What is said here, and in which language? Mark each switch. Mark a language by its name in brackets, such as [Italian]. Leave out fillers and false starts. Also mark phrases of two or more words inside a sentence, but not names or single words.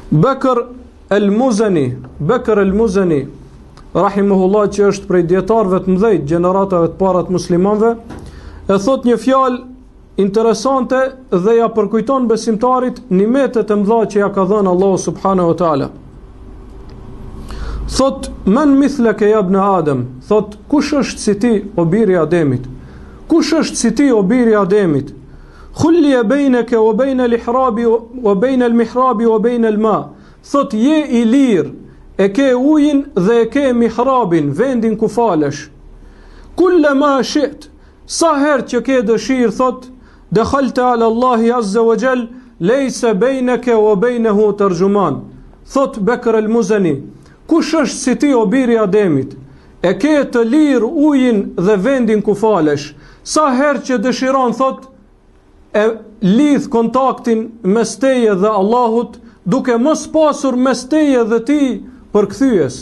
[Albanian] Bekr el-Muzani, rahimahullah, që është prej dietarëve të mëdhej gjeneratave të para të muslimanëve, e thot një fjalë interesante dhe ja përkujton besimtarit nimetet e mëdha që ja ka dhënë Allahu [Arabic] سبحانه وتعالى. [Albanian] Thot: [Arabic] "من مثلك يا ابن آدم", [Albanian] thot: "Kush është si ti, o biri i Ademit? Kush është si ti, o biri i Ademit? [Arabic] خلي بينك وبين الإحراب وبين المحراب وبين الماء", [Albanian] thot: "Je i lirë, e ke ujin dhe e ke mihrabin, vendin ku falesh. [Arabic] كلما شئت", [Albanian] sa herë që ke dëshirë, thot: [Arabic] "دخلت على الله عز وجل ليس بينك وبينه ترجمان", [Albanian] thot Bekr el-Muzani. Kush është si ti, o biri i Ademit? E ke të lirë ujin dhe vendin ku falesh. Sa herë që dëshiron, thot, e lidh kontaktin mes teje dhe Allahut, duke mos pasur mes teje dhe ti përkthyes.